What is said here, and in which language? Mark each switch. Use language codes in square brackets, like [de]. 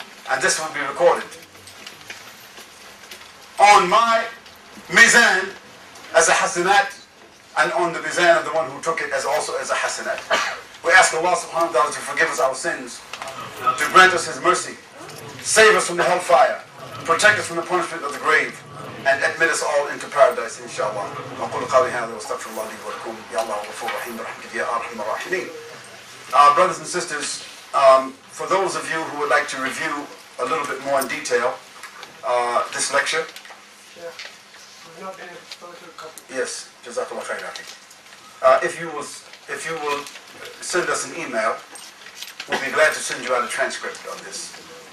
[en] And this will be recorded on my mizan as a hasanat, and on the mizan of the one who took it as also as a hasanat. We ask Allah [ar] subhanahu wa ta'ala [en] to forgive us our sins, to grant us His mercy, save us from the hellfire, protect us from the punishment of the grave, and admit us all into paradise, inshallah. [ar] أقول قولي هذا وأستغفر الله لي ولكم يا الله غفور رحيم برحمتك يا أرحم الراحمين. [en] Brothers and sisters, for those of you who would like to review a little bit more in detail this lecture, yes, [ar] Jazakallah khair. [en] If you will send us an email, we'll be glad to send you out a transcript of this.